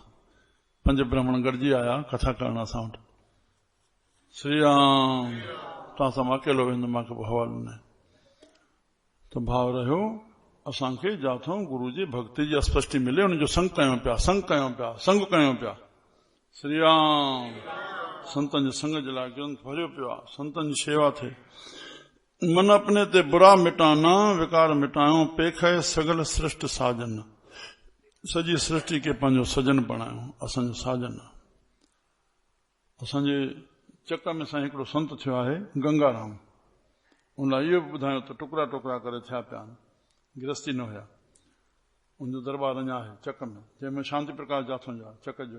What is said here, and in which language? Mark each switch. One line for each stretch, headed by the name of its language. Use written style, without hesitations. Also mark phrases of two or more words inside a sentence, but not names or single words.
Sindhi: 5 ब्राह्मण गॾिजी आया कथा करण असां वटि। श्री राम। तव्हां सां मां अकेलो वेंदुमि, मूंखे पोइ हवालो न आहे। त भाव रहियो, असांखे जाथों गुरु जी भक्ति जी स्पष्टि मिले, उनजो संग कयूं पिया, संग कयूं पिया, संग कयूं पिया। श्री राम। संतन जे संग जे लाइ ग्रंथ भरियो पियो आहे, संतन जी शेवा थिए।
Punjabi: मन अपने ते बुरा मिटाना,
Sindhi: विकार मिटायो,
Punjabi: पेखे सगल सृष्ट साजन।
Sindhi: सॼी सृष्टि खे पंहिंजो सजन बणायो, असांजो साजन। असांजे चक में साईं हिकिड़ो संत थियो आहे गंगाराम, उन लाइ इहो बि ॿुधायो त टुकड़ा टुकड़ा करे थिया पिया आहिनि। गृहस्थी न हुया, उनजो दरबार अञा आहे चक में, जंहिंमें शांति प्रकाश जाथो जा चक जो।